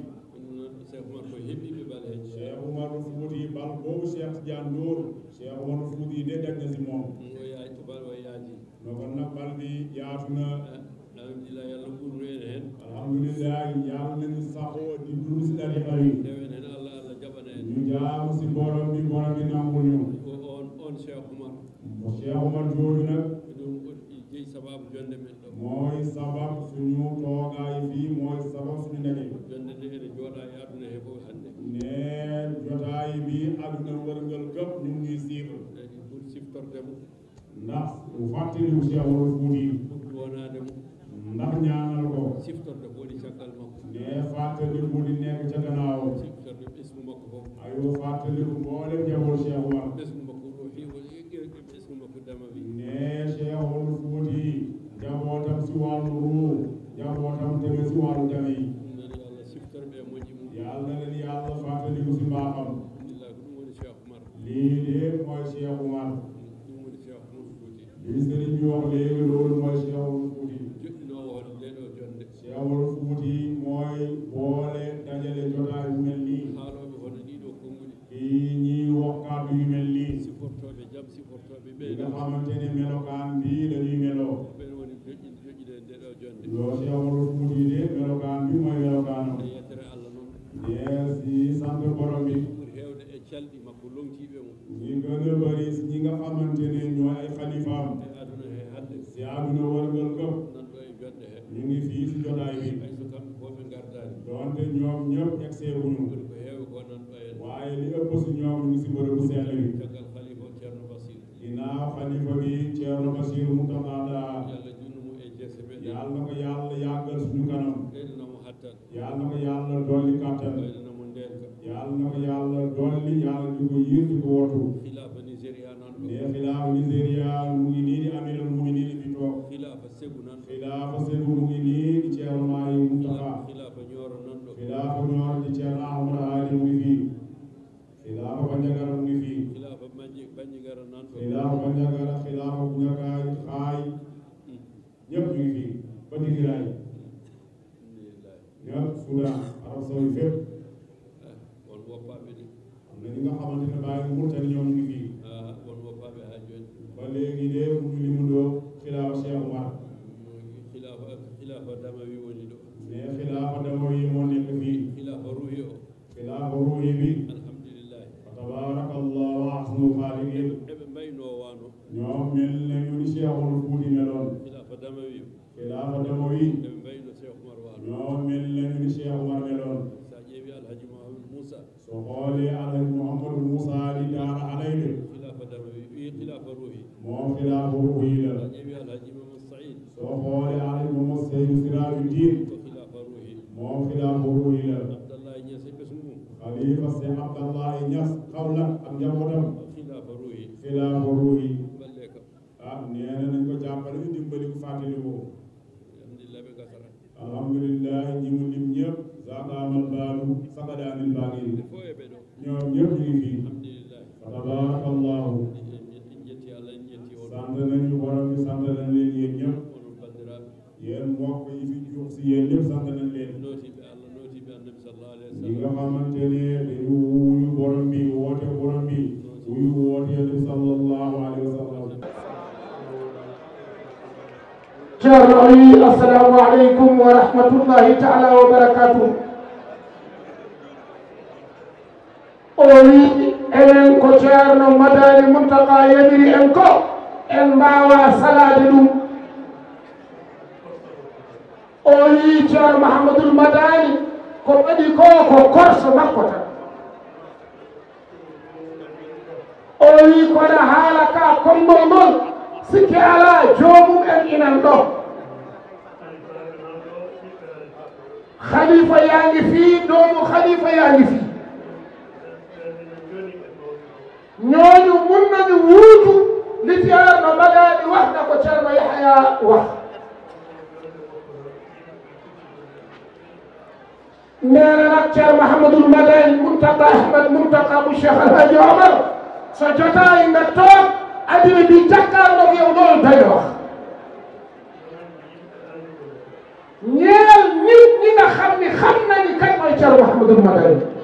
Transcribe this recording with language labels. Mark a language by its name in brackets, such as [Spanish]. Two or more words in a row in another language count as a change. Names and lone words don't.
[Fula] cheikh oumar ko heɓiɓe bal hen [Wolof] Cheikh Oumar Fuuti bal boobu Cheikh Tidiane dóor Cheikh Oumar Fuuti de daj na si moom [Fula] o yaji to bal o yaaji [Wolof] no kon nag bal bi yaatu na [Fula] alhamdulillah yàlla ɓurnu en heen [Wolof] alhamdulillah yàlla nañu saxoo di dund si tariqa bi [Fula] ndewen heen allah allah jaɓana en [Wolof] ñu jaamu si borom bi nangul ñu [Fula] on Cheikh Oumar [Wolof] Cheikh Oumar jooju nag [Fula] ɗum jeyi sababu jonde men ɗo [Wolof] mooy sabab suñu toogaay fii mooy sabab suñu ndaje [Fula] jonde nde ene jooɗa e aduna he fof hannde [Wolof] ne jotaay bi aduna wërngal këpp ñu ngi suivre [Fula] pour siftorde mo [Wolof] ndax fàttaliwu Cheikh Oumar Fouti [Fula] pour wonade mo [Wolof] ndax ñaanal ko [Fula] siftorde ko woni caggal makko [Wolof] ne fàttaliku di nekk ca gannaaw [Fula] siftorde ɓesgu makko fof [Wolof] ayo fàttaliku mboolem jabol Cheikh Oumar [Fula] ɓesgu makko ɗo hiwo ɓesgu makko damawi [Wolof] ne Cheikh Oumar Fouti jabootam si wàllu ruu jabootam tamit si wàllu jami [Fula] nani allah siftorɓe e moƴƴi mum [Wolof] yàlla na leen yàlla fàttaliku si mbaaxam [Fula] alhamdulillah ko ɗum woni Cheikh Oumar [Wolof] lii de mooy Cheikh Oumar [Fula] ɗum woni Cheikh Oumar Fouti [Wolof] li sëriñ bi wax léegi loolu mooy Cheikh Oumar Fouti [Fula] joɗɗinowo hono ndeɗo jonde [Wolof] Cheikh Oumar Fouti mooy boole dajale jotaay bu mel nii [Fula] haaloɓe hono ɗiɗo konnguli [Wolof] kii ñii wax kàddu yu mel nii [Fula] sifortoɓe jaam sifortoɓe [Wolof] li [Fula] ɓeyɗo [Wolof] nga xamante ne melokaan bii dañuy meloo [Fula] ɓen woni joƴƴide ndeɗo jonde [Wolof] yoo Cheikh Oumar Fouti de melokaan bi mooy melokaanam [Fula] e yettere allah noon [Wolof] yes si sant borom bi [Fula] ɓuri hewde e calɗi makko longtiɓe mo [Wolof] ñi gën a bëri ñi nga xamante ne ñooy ay xalifaam [Fula] e aduna he hannde [Wolof] si àdduna wërngal këpp [Fula] nanɗo e jonde he [Wolof] ñu ngi fii si jotaay bi [Fula] hay so kamɓe fof ɓe gardani [Wolof] doonte ñoom ñëpp egseeguñu [Fula] ɓuri ko heewi ko nanɗo en [Wolof] waaye li ëpp si ñoom ñu ngi si bërëbu sell bi [Fula] caggal khalifa o ceerno basir [Wolof] ginnaaw xalifa bi Ceerno Basiru Muntaxa [Fula] yallah junnumo e jesse meɗen [Wolof] yàlla na ko yàlla yàggal suñu kanam [Fula] ɓeydanamo hattan [Wolof] yàlla na ko yàlla dolli kàttan [Fula] ɓeydanamo ndenka [Wolof] yàlla na ko yàlla dolli yàlla di ko yiir di ko wottu [Fula] khilafa nigéria nan ɗo [Wolof] ne xilaafa Nigéria mu ngi nii di amirul muminin fi toog [Fula] khilafa segu nan ɗo [Wolof] xilaafa Segu mu ngi nii di Ceerno Maayi Muntaxa [Fula] khilafa ñooro nan ɗo [Wolof] xilaafa Ñoor di Ceerno Ahmadu Haadi mu ngi fii xilaafa Bandiagara mu ngi fii [Fula] khilafa Bandiagara nan ɗo [Wolof] xilaafa Bandiagara xilaafa Buñakaay Xaay ñëpp ñu ngi fii ba Digiraay alhamdulillah ñëpp Soudan Arab Saoudi fépp [Fula] won woppaɓe ɗi [Wolof] am na ñi nga xamante ne bàyyi Mauritanie ñoom ñu ngi fii [Fula] won woppaɓe ha joni [Wolof] ba léegi de mu ngi limu doo xilaafa Cheikh Oumar [Fula] khilafa damawi woni ɗo [Wolof] mais xilaafa Damawi moo nekk fii [Fula] khilafa ruhi o [Wolof] xilaafa ruuhi bi alhamdulillah [Arabic] فتبارك الله أحسن الخالقين [Fula] eɓe mbayno wano [Wolof] ñoom mel nañu ni Cheikh Oumar Fouti meloon [Fula] khilafa damawi [Wolof] xilaafa Damawi [Fula] eɓe mbayno Cheikh Oumar wano [Wolof] ñoom mel nañu ni Cheikh Oumar meloon [Fula] sa ƴeewi alhaji mouhamadou moussa [Wolof] soo xoolee Alhaji Mouhamadou Moussa di daara alayde [Fula] khilafa damawi khilafa ruhi [Wolof] moom xilaafa ruuhi la [Fula] sa ƴeewi alhaji mamadou saïd [Wolof] soo xoolee Alhaji Mamadou Seydou Siraju Diin [Fula] ko khilafa ruhi [Wolof] moom xilaafa ruuhi la [Fula] abdallahi ñese ɓesgu mum [Wolof] xalifa Cheikh Abdallahi Niass Kaolack ak njabootam [Fula] khilafa ruhi [Wolof] xilaafa ruuhi [Fula] balle kam [Wolof] nee na nañ ko jàppale ñu dimbali ko fàttali ko [Fula] alhamdulillah ɓe gasara [Wolof] alhamdulillah ñi mu lim ñëpp zaakamal baalu sakadaanil baaqi [Fula] fo e ɓe ɗo [Wolof] ñoom ñëpp ñu ngi fii alhamdulillah [Arabic] فتبارك الله [Fula] en jetti allah en jetti on [Wolof] sant nañu borom bi sant nañ leen yéen ñëpp [Fula] onon bandiraɓe [Wolof] yéen mbokk yi fi juux si yéen ñëpp sant nañ leen [Fula] notiɓe allah notiɓe [Arabic] النبي صلى الله عليه و [Wolof] ñi nga sallam xamante ne dañu wuyu borom bi woote borom bi wuyu woote yonent [Arabic] صلى الله عليه وسلم [Fula] ceerno o wi [Arabic] السلام عليكم ورحمة الله تعالى وبركاته [Fula] o wi enen ko ceerno Madani Muntaka yamiri en ko en mbawa salade ɗum o wi ceerno Mahamadou Madani ko ɓaɗi ko korso makko tan o wi kono haala ka konngol ngol sikki ala joomum en inan ɗo [Wolof] khalifa yaangi fii doomu khalifa yaangi fii ñooñu mun nañu wuutu li ceerno Madani wax na ko ceerno Yahya wax nee na nag ceerno Mahamadou Madani Muntaka Ahmed Muntaka bu Cheikh Alhaji Omar so jotaay nga toog addina bi jàkkaarloog yow loolu day wax ñeel nit ñi nga xam ni xam nañu kan mooy Ceerno Mouhamadou Madani